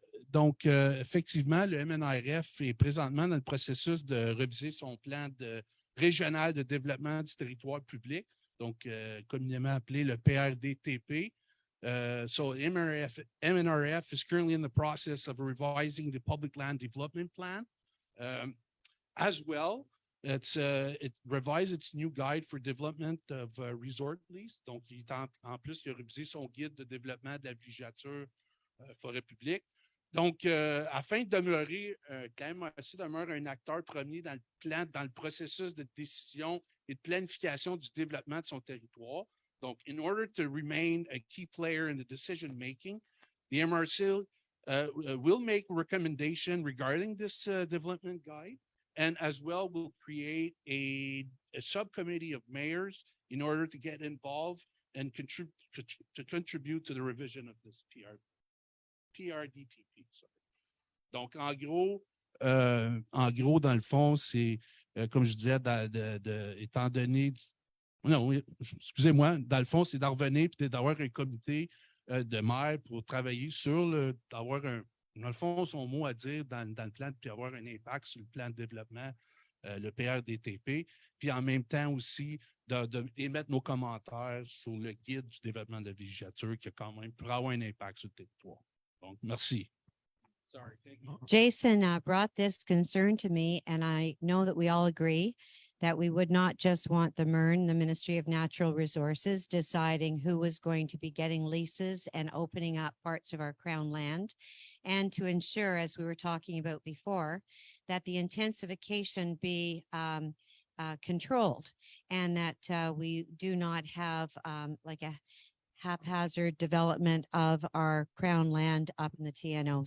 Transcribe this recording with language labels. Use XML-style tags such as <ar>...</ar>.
<fr>Donc, effectivement, le MNRF est présentement dans le processus de reviser son plan régional de développement du territoire public, donc communément appelé le PRDTP.</fr> <en>So MNRF is currently in the process of revising the public land development plan. As well, it revised its new guide for development of resort lease.</en> <fr>Donc, en plus, il a révisé son guide de développement de la villégiature forêt publique. Donc, afin de demeurer, quand même, aussi demeure un acteur premier dans le processus de décision et de planification du développement de son territoire.</fr> <en>Donc, in order to remain a key player in the decision making, the MRC will make recommendation regarding this development guide, and as well will create a subcommittee of mayors in order to get involved and contribute to the revision of this PRDTP. Sorry.</en> <fr>Donc, en gros, dans le fond, c'est, comme je disais, étant donné, non, excusez-moi, dans le fond, c'est d'en revenir et d'avoir un comité de maires pour travailler sur d'avoir dans le fond, son mot à dire dans le plan, puis avoir un impact sur le plan de développement, le PRDTP, puis en même temps aussi d'émettre nos commentaires sur le guide du développement de la villégiature qui a quand même pour avoir un impact sur le territoire. Donc, merci.</fr> <en>Sorry, thank you. Jason brought this concern to me, and I know that we all agree that we would not just want the MERN, the Ministry of Natural Resources, deciding who was going to be getting leases and opening up parts of our Crown land, and to ensure, as we were talking about before, that the intensification be controlled, and that we do not have like a haphazard development of our Crown land up in the TNO.</en>